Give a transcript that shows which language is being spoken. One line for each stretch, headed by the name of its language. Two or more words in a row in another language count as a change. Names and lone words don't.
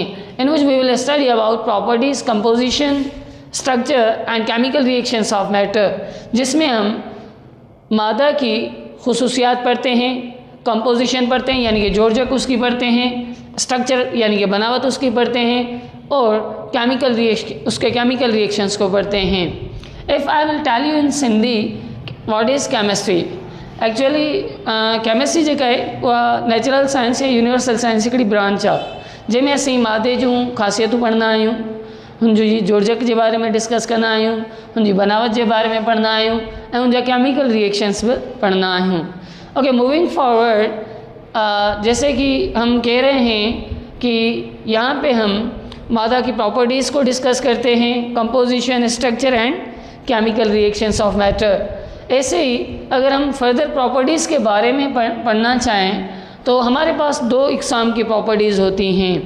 English: In which we will study about properties, composition, structure and chemical reactions of matter,
Urdu: جس میں ہم مادہ کی خصوصیات پڑھتے ہیں، کمپوزیشن پڑھتے ہیں یعنی کہ جوڑجک اس کی پڑھتے ہیں، اسٹرکچر یعنی کہ بناوٹ اس کی پڑھتے ہیں اور اس کے
English: chemical reactions
Urdu: کو پڑھتے ہیں.
English: If I will tell you in Sindhi what is chemistry, actually chemistry
Sindhi: जेका है उहा
English: natural science
Sindhi: या
English: universal science
Sindhi: हिकिड़ी ब्रांच आहे जंहिंमें असीं मादे जूं ख़ासियतूं पढ़ंदा आहियूं, हुनजी जोड़जक जे बारे में डिस्कस कंदा आहियूं, हुनजी बनावट जे बारे में पढ़ंदा आहियूं ऐं हुनजा
English: chemical reactions
Sindhi: भी पढ़ंदा आहियूं।
English: OK, moving forward,
Urdu: جیسے کہ ہم کہہ رہے ہیں کہ یہاں پے ہم مادہ کی پراپرٹیز کو ڈسکس کرتے ہیں,
English: composition, structure and chemical reactions of matter.
Urdu: ایسے ہی اگر ہم
English: further properties
Urdu: کے بارے میں پڑھنا چاہیں تو ہمارے پاس دو اقسام کی پراپرٹیز ہوتی ہیں.